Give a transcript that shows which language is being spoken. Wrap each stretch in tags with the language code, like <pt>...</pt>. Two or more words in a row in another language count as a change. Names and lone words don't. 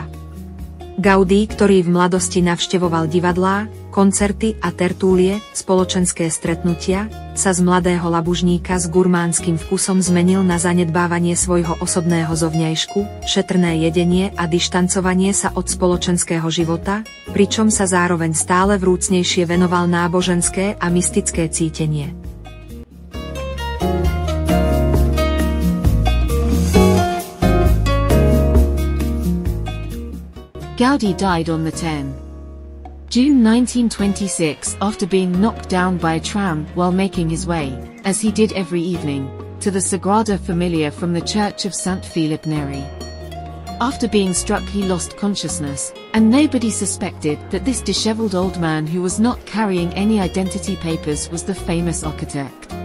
<sk>Gaudí, ktorý v mladosti navštevoval divadlá, koncerty a tertúlie, spoločenské stretnutia, sa z mladého labužníka s gurmánskym vkusom zmenil na zanedbávanie svojho osobného zovňajšku, šetrné jedenie a dištancovanie sa od spoločenského života, pričom sa zároveň stále vrúcnejšie venoval náboženské a mystické cítenie.</sk> <en>Gaudí died on the 10th June 1926 after being knocked down by a tram while making his way, as he did every evening, to the Sagrada Familia from the Church of St. Philip Neri. After being struck he lost consciousness, and nobody suspected that this disheveled old man who was not carrying any identity papers was the famous architect.</en>